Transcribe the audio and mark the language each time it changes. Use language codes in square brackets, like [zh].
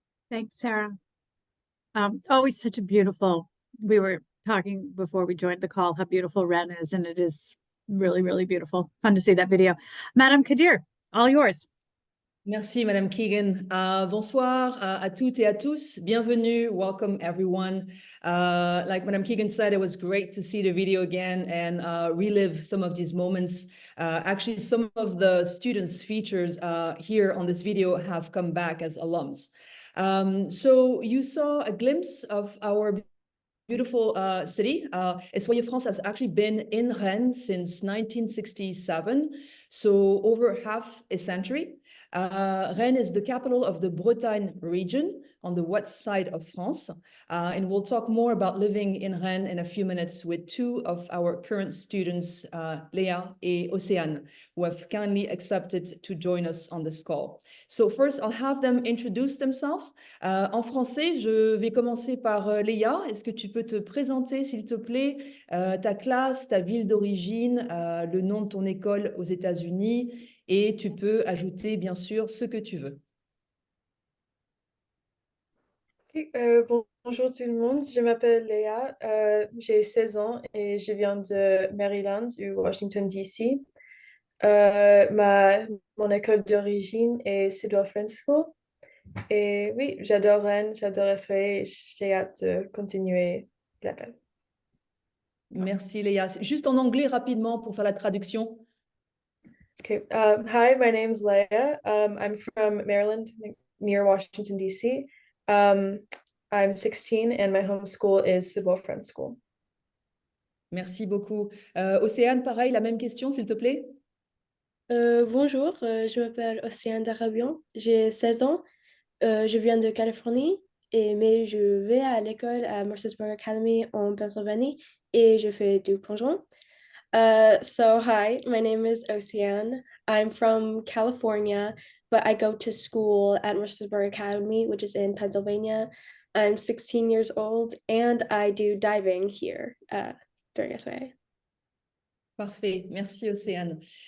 [en] Thanks, Sarah. Always such a beautiful, we were talking before we joined the call how beautiful Rennes is, and it is really, really beautiful. Fun to see that video. Madame Qadir, all yours. [fr] Merci, Madame Keegan. Bonsoir à toutes et à tous. Bienvenue. [en] Welcome, everyone. Like Madame Keegan said, it was great to see the video again and relive some of these moments. Actually, some of the students featured here on this video have come back as alums. So you saw a glimpse of our beautiful city. SYA France has actually been in Rennes since 1967, so over half a century. Rennes is the capital of the Bretagne region on the west side of France. And we'll talk more about living in Rennes in a few minutes with two of our current students, Léa and Océane, who have kindly accepted to join us on this call. So first, I'll have them introduce themselves. [fr] En français, je vais commencer par Léa. Est-ce que tu peux te présenter, s'il te plaît, ta classe, ta ville d'origine, le nom de ton école aux États-Unis, et tu peux ajouter, bien sûr, ce que tu veux. Bonjour tout le monde, je m'appelle Léa, j'ai 16 ans et je viens de Maryland ou Washington, D.C. Mon école d'origine est SYA France School. Et oui, j'adore Rennes, j'adore SYA et j'ai hâte de continuer l'appel. Merci Léa. Juste en anglais rapidement pour faire la traduction. [en] Okay. Hi, my name's Leia. I'm from Maryland, near Washington, D.C. I'm 16 and my home school is SYA France School. [fr] Merci beaucoup. Océane, pareil, la même question, s'il te plaît. Bonjour, je m'appelle Océane d'Arabian, j'ai 16 ans, je viens de Californie, mais je vais à l'école à Mercersburg Academy en Pennsylvanie et je fais du plongeon. [en] So hi, my name is Océane. I'm from California, but I go to school at Mercersburg Academy, which is in Pennsylvania. I'm 16 years old and I do diving here during SYA. [fr] Parfait. Merci, Océane.